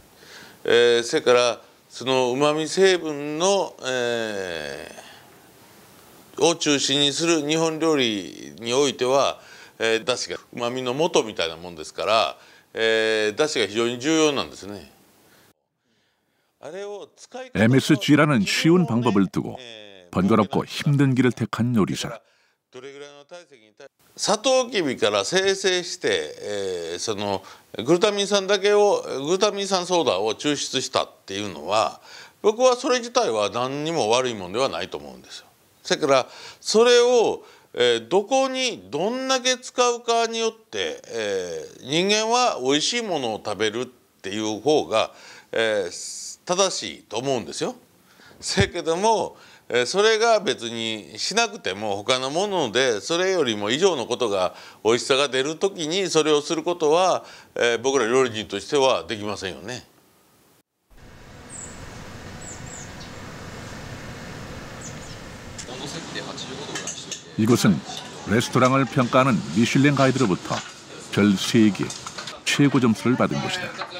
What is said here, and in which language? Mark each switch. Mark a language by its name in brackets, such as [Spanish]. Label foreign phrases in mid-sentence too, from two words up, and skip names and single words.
[Japanese] それからそのうまみ成分の、を中心にする日本料理においてはだしがうまみの元みたいなもんですからだしが非常に重要なんですね。 [Korean] MSG라는 쉬운 방법을 두고 번거롭고 힘든 길을 택한 요리사. [Japanese] サトウキビから精製して、そのグルタミン酸だけをグルタミン酸ソーダを抽出したっていうのは僕はそれ自体は何にも悪いものではないと思うんですよ。それからそれを、どこにどんだけ使うかによって、人間は美味しいものを食べるっていう方が、正しいと思うんですよ。せけどもそれが別にしなくても他のものでそれよりも以上のことが美味しさが出る時にそれをすることは、僕ら料理人としてはできませんよね。 [Korean] 이곳은 레스토랑을 평가하는 미슐랭 가이드로부터 별 3개 최고 점수를 받은 곳이다.